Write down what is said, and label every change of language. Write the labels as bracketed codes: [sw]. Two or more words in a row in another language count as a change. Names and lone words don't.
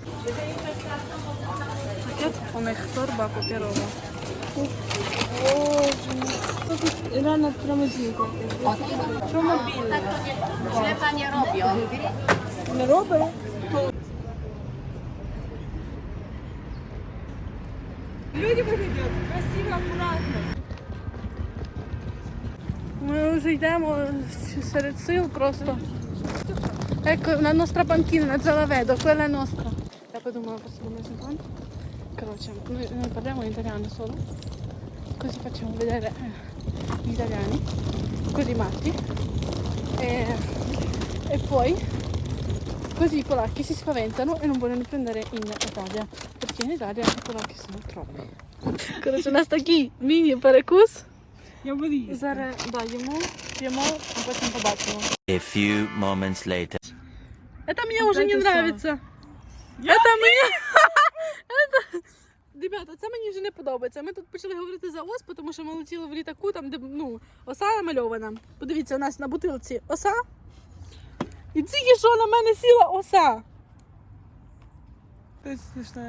[uk] Пакет у них торба паперова. Це тут реально прямо жінка. Що мобільне? [pl] Ślepa nie robią. [uk] Не робить? [ru] Люди выглядят красиво, аккуратно. [uk] Ми вже йдемо серед сил просто. [it] Ecco, una nostra panchina, una già la vedo, quella è nostra. Я подумала про себе на зонтан. [uk] Коротше, ми [it] parliamo in italiano solo. Così facciamo vedere gli italiani, quelli matti. E poi così i polacchi si spaventano e non vogliono prendere in Italia. Perché in Italia i polacchi sono troppi. [uk] Коротше, у нас такий міні-перекус. Я буду їсти. Зараз даємо, п'ємо, а потім побачимо. [en] A few moments later. [ru] Это мне уже не это нравится. Это мені... [uk] Ребята, це мені вже не подобається. Ми тут почали говорити за ос, тому що ми летіли в літаку, там, де оса намальована. Подивіться, у нас на бутилці оса. І тільки що на мене сіла оса. Це смішно.